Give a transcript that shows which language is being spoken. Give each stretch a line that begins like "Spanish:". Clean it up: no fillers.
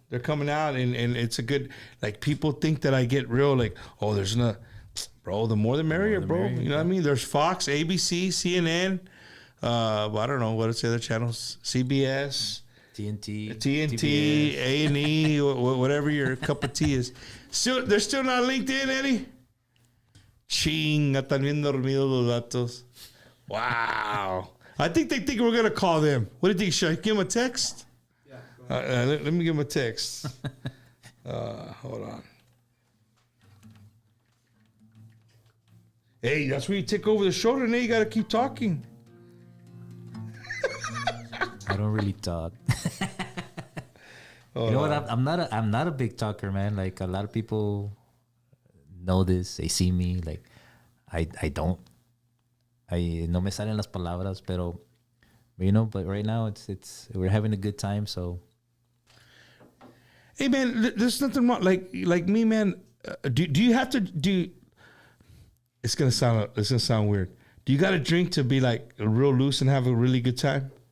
English: They're coming out, and it's a good, like, people think that I get real, like, oh, there's no, bro, the more the merrier, bro. You know what I mean? There's Fox, ABC, CNN, I don't know, what are the other channels? CBS. TNT, A&E, whatever your cup of tea is. They're still not LinkedIn, Eddie?
Spanish: Chinga, están bien dormidos los datos.
English: Wow. I think they think we're going to call them. What do you think? Should I give them a text? Yeah. Let me give them a text. Hold on. Hey, that's where you take over the show, Rene. You got to keep talking. I don't really talk. You know what? I'm not a big talker, man. Like, a lot of people know this. They see me. Like, I don't.
Spanish: No me salen las palabras, pero
English: you know. But right now, it's we're having a good time. So, hey, man, there's nothing wrong. Like me, man. Do you have to do? It's gonna sound weird. Do you got to drink to be like real loose and have a really good time?